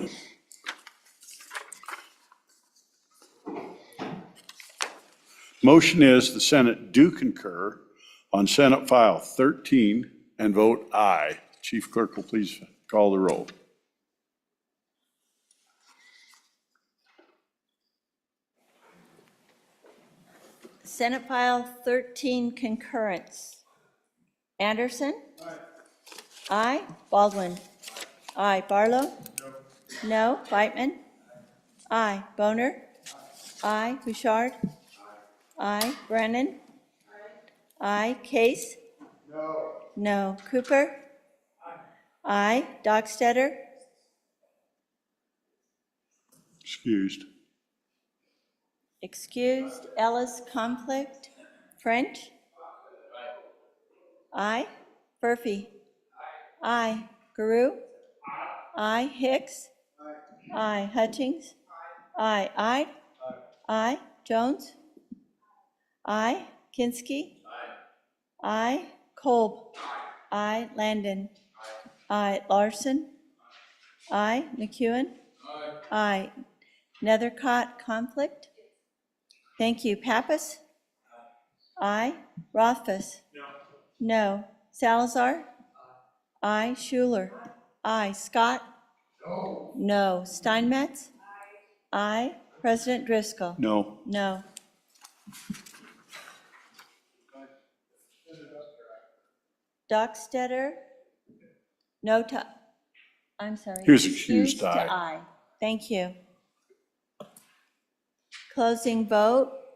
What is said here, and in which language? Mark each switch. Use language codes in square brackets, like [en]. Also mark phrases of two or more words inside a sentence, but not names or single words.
[en] Motion is the Senate do concur on Senate File 13 and vote aye. Chief Clerk will please call the roll. Senate File 13 concurrence. Anderson? Aye. Baldwin? Aye. Barlow? No. Whitman? Aye. Boner? Aye. Bouchard? Aye. Brennan? Aye. Case? No. Cooper? Aye. Dockstetter? Excused. Excused. Ellis, conflict. French? Aye. Murphy? Aye. Guru? Aye. Hicks? Aye. Hutchings? Aye. Ide? Aye. Jones? Aye. Kinski? Aye. Kolb? Aye. Landon? Aye. Larson? Aye. McEwen? Aye. Nethercott, conflict? Thank you. Pappas? Aye. Rothfuss? No. Salazar? Aye. Schuler? Aye. Scott? No. Steinmetz? Aye. President Driscoll? No. No. Dockstetter? No to, I'm sorry. He was excused to aye. Aye. Thank you. Closing vote.